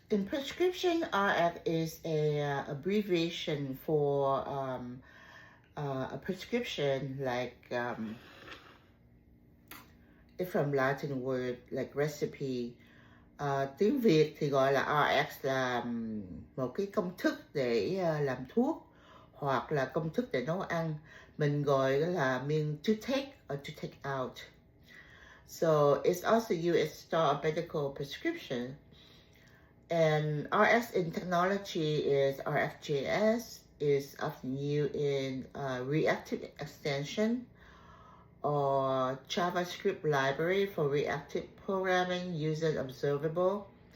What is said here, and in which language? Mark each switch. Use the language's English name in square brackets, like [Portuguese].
[English] In prescription, RX is a abbreviation for a prescription, like it's from Latin word like recipe. [Vietnamese] Tiếng Việt thì gọi là RX là một cái công thức để làm thuốc hoặc là công thức để nấu ăn. Mình gọi đó là [English] mean to take or to take out. So it's also used as start a medical prescription. And RX in technology is RxJS, is often used in reactive extension or JavaScript library for reactive programming using observable.